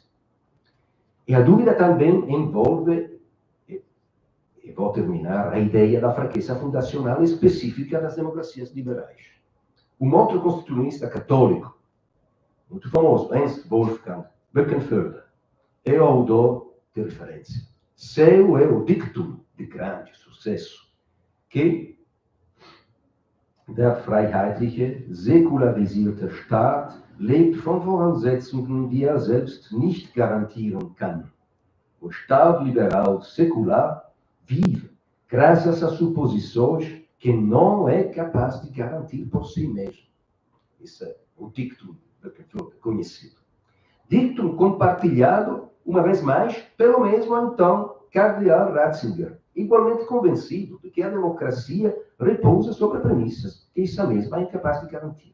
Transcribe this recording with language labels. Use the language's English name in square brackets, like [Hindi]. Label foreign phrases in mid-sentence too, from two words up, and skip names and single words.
[Portuguese] E a dúvida também envolve, e vou terminar, a ideia da fraqueza fundacional específica das democracias liberais. Um outro constitucionalista católico, muito famoso, Ernst Wolfgang Böckenförde, é o autor de referência. Seu é o dictum de grande sucesso, que [German] der freiheitliche, säkularisierte Staat lebt von Voraussetzungen, die er selbst nicht garantieren kann. [Portuguese] O Estado liberal secular vive graças a suposições que não é capaz de garantir por si mesmo. Esse é o dictum conhecido. Dictum compartilhado, uma vez mais, pelo mesmo então cardeal Ratzinger, igualmente convencido de que a democracia repousa sobre premissas que essa mesma é incapaz de garantir.